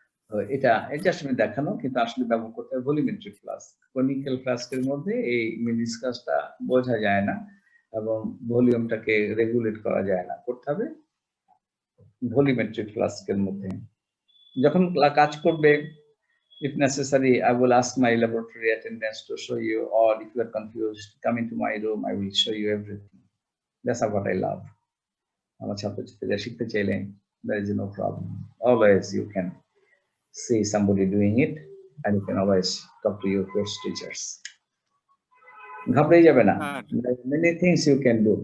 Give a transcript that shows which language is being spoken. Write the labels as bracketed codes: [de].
[bn] তো এটা আসলে দেখানো, কিন্তু আসলে ব্যবহার করতে হয় ভলিউমেট্রিক ফ্লাস্ক। কনিক্যাল ফ্লাস্কের মধ্যে এই মিনিস্কাসটা বোঝা যায় না এবং ভলিউমটাকে রেগুলেট করা যায় না, করতে হবে ভলিউমেট্রিক ফ্লাস্কের মধ্যে। যখন কাজ করবে, [en] if necessary, I will ask my laboratory attendants to show you, or if you are confused, come into my room, I will show you everything. That's what I love. [bn] আমার ছাত্রছাত্রীরা শিখতে চাইলে [en] there is no problem. Always you can see somebody doing it, and you can always talk to your course teachers. [bn] ঘাবড়ে যাবে না, [en] many things you can do.